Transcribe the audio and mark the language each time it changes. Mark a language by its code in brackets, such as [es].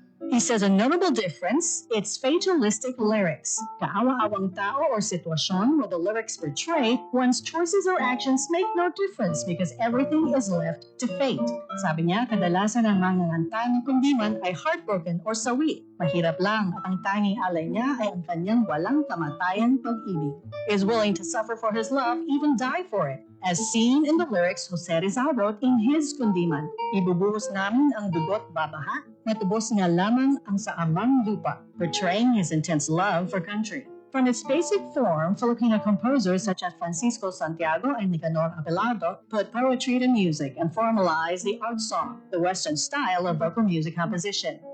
[en] He says a notable difference, it's fatalistic lyrics. Kaawa-awang tao or sitwasyon where the lyrics portray one's choices or actions make no difference because everything is left to fate. [tl] Sabi niya, kadalasan ang manganganta ng kundiman ay heartbroken or sawi. Mahirap lang at ang tanging alay niya ay ang kanyang walang kamatayan pag-ibig. [en] He is willing to suffer for his love, even die for it. As seen in the lyrics Jose Rizal wrote in his kundiman, ibubuhos namin ang dugot babaha, matubos nga lamang ang sa amang lupa, portraying his intense love for country. From its basic form, Filipino composers such as Francisco Santiago and Nicanor Abelardo put poetry to music and formalized the art song, the Western style of vocal music composition.